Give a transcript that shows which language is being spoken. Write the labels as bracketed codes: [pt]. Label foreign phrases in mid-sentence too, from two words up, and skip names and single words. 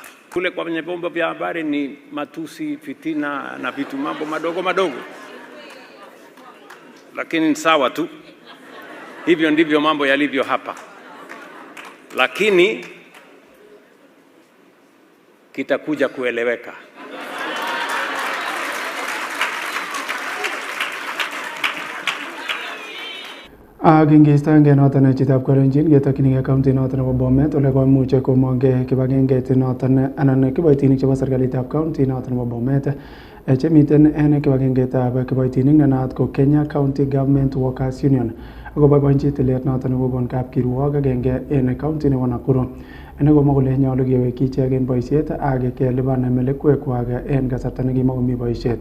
[sw] Kule kwenye vyombo vya habari ni matusi, fitina na vitu mambo madogo madogo. Lakini sawa tu. Hivyo ndivyo mambo yalivyo hapa. Lakini kitakuja kueleweka. [kln] Ak ingeistoenge noton chitab kolenjin ketokyinige county noton nebo Bomet ole koimuche komong'e kibagengeit noton anan kiboitinik chebo serikalitab county noton nebo Bomet chemiten en kibagengeitab kiboitinik nenaat ko Kenya County Government Workers Union akoboiboenchi tilet noton nekokon kapkirwok agenge en county nebo Nakuru nekomwa kole nyolu kewekyi ichek en boisiet ak kelipan melekwekwak en kasarta nekimakomi boisiet.